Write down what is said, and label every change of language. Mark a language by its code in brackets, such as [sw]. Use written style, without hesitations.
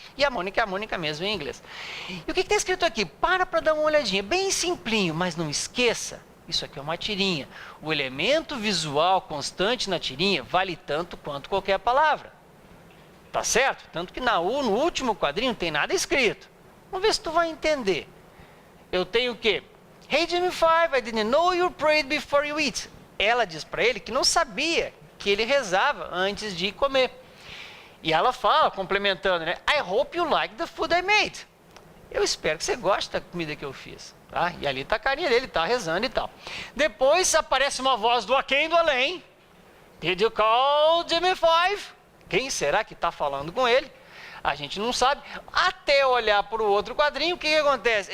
[pt] E a Mônica é a Mônica mesmo em inglês. E o que está escrito aqui? Para dar uma olhadinha, bem simplinho, mas não esqueça. Isso aqui é uma tirinha. O elemento visual constante na tirinha vale tanto quanto qualquer palavra. Tá certo? Tanto que no último quadrinho não tem nada escrito. Vamos ver se tu vai entender. Eu tenho o quê? [en] Hey Jimmy Five, I didn't know you prayed before you eat. [pt] Ela diz para ele que não sabia que ele rezava antes de comer. E ela fala, complementando, né? [en] I hope you like the food I made. [pt] Eu espero que você goste da comida que eu fiz. Tá? E ali está a carinha dele, está rezando e tal. Depois aparece uma voz do aquém do além. [en] Did you call Jimmy Five? [pt] Quem será que está falando com ele? A gente não sabe. Até olhar para o outro quadrinho, o que acontece?